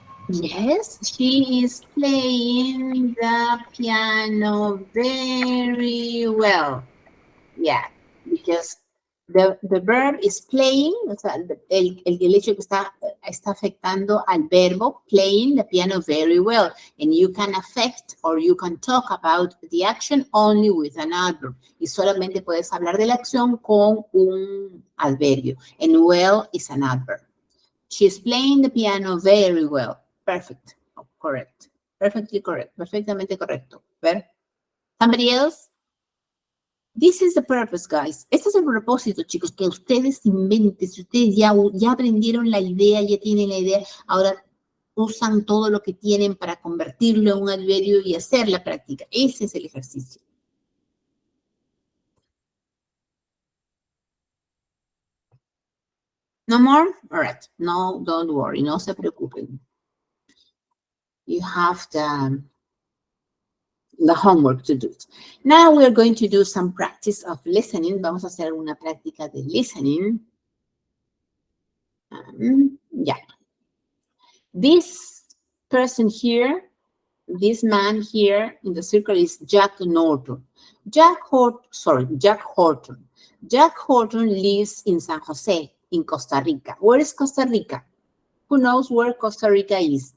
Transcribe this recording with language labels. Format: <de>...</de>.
<en>Yes, she is playing the piano very well. Yeah, because the verb is playing,</en> <es>o sea, el hecho que está afectando al verbo,</es> <en>playing the piano very well. And you can affect or you can talk about the action only with an adverb.</en> <es>Y solamente puedes hablar de la acción con un adverbio.</es> <en>And well is an adverb. She's playing the piano very well. Perfect. Correct. Perfectly correct.</en> <es>Perfectamente correcto.</es> <en>Ver. Somebody else? This is the purpose, guys.</en> <es>Este es el propósito, chicos, que ustedes inventen. Si ustedes ya aprendieron la idea, ya tienen la idea, ahora usan todo lo que tienen para convertirlo en un adverbio y hacer la práctica. Ese es el ejercicio.</es> <en>No more? All right. No, don't worry.</en> <es>No se preocupen.</es> <en>You have the homework to do. Now we're going to do some practice of listening.</en> <es>Vamos a hacer una práctica de listening.</es> <en>Yeah. This person here, this man here in the circle is Jack Norton. Jack Horton. Jack Horton lives in San Jose, in Costa Rica. Where is Costa Rica? Who knows where Costa Rica is?</en>